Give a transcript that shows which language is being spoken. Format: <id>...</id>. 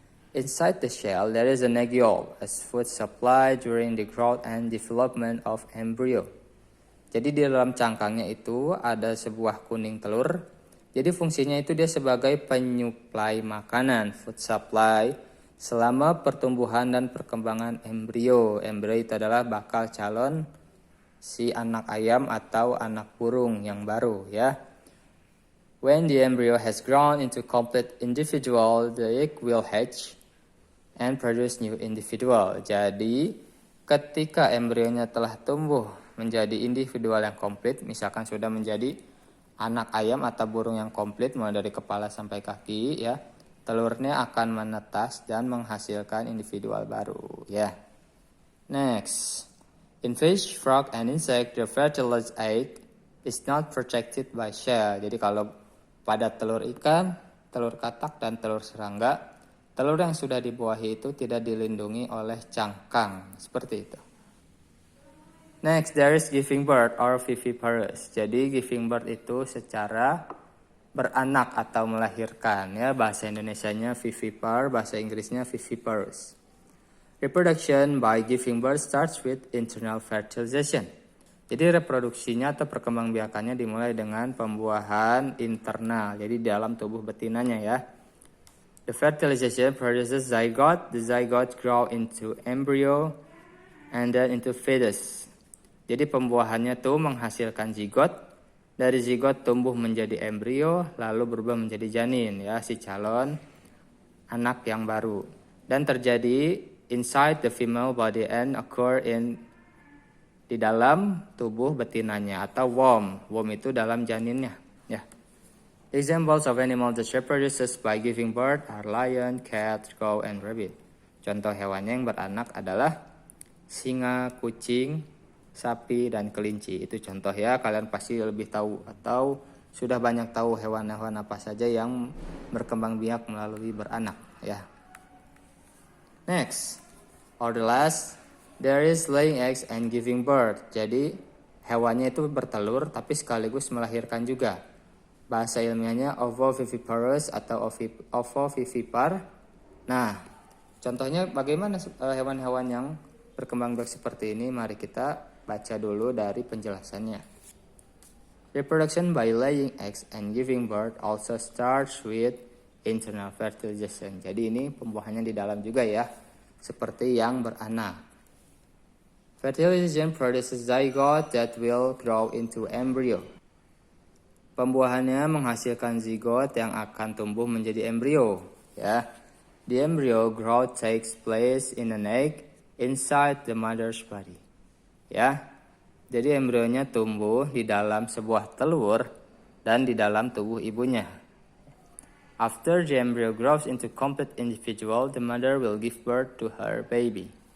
<en>Inside the shell, there is an egg yolk as food supply during the growth and development of embryo.</en> <id>Jadi di dalam cangkangnya itu ada sebuah kuning telur. Jadi fungsinya itu dia sebagai penyuplai makanan,</id> <en>food supply,</en> <id>selama pertumbuhan dan perkembangan embrio. Embrio itu adalah bakal calon si anak ayam atau anak burung yang baru ya.</id> <en>When the embryo has grown into complete individual, the egg will hatch and produce new individual.</en> <id>Jadi, ketika embrionya telah tumbuh menjadi individual yang komplit, misalkan sudah menjadi anak ayam atau burung yang komplit mulai dari kepala sampai kaki ya, telurnya akan menetas dan menghasilkan individual baru ya.</id> <en>Next, in fish, frog, and insect, the fertilized egg is not protected by shell.</en> <id>Jadi kalau pada telur ikan, telur katak, dan telur serangga, telur yang sudah dibuahi itu tidak dilindungi oleh cangkang. Seperti itu.</id> <en>Next, there is giving birth or viviparous.</en> <id>Jadi</id> <en>giving birth</en> <id>itu secara beranak atau melahirkan ya, bahasa Indonesianya vivipar, bahasa Inggrisnya viviparous.</id> <en>Reproduction by giving birth starts with internal fertilization.</en> <id>Jadi reproduksinya atau perkembangbiakannya dimulai dengan pembuahan internal, jadi di dalam tubuh betinanya ya.</id> <en>The fertilization produces zygote. The zygote grow into embryo and then into fetus.</en> <id>Jadi pembuahannya tuh menghasilkan zigot. Dari zigot tumbuh menjadi embrio, lalu berubah menjadi janin ya, si calon anak yang baru. Dan terjadi</id> <en>inside the female body and occur</en> <id>di dalam tubuh betinanya atau womb. Womb itu dalam janinnya ya.</id> <en>Examples of animals that reproduces by giving birth are lion, cat, cow, and rabbit.</en> <id>Contoh hewannya yang beranak adalah singa, kucing, sapi, dan kelinci. Itu contoh ya, kalian pasti lebih tahu atau sudah banyak tahu hewan-hewan apa saja yang berkembang biak melalui beranak ya.</id> <en>Next, or the last, there is laying eggs and giving birth.</en> <id>Jadi hewannya itu bertelur tapi sekaligus melahirkan juga. Bahasa ilmiahnya ovoviviparous atau ovovivipar. Nah, contohnya bagaimana hewan-hewan yang berkembang biak seperti ini? Mari kita baca dulu dari penjelasannya.</id> <en>Reproduction by laying eggs and giving birth also starts with internal fertilization.</en> <id>Jadi ini pembuahannya di dalam juga ya, seperti yang beranak.</id> <en>Fertilization produces zygote that will grow into embryo.</en> <id>Pembuahannya menghasilkan zigot yang akan tumbuh menjadi embrio.</id> <en>Ya, the embryo growth takes place in an egg inside the mother's body.</en> <id>Ya, jadi embrionya tumbuh di dalam sebuah telur dan di dalam tubuh ibunya.</id> <en>After the embryo grows into complete individual, the mother will give birth to her baby.</en>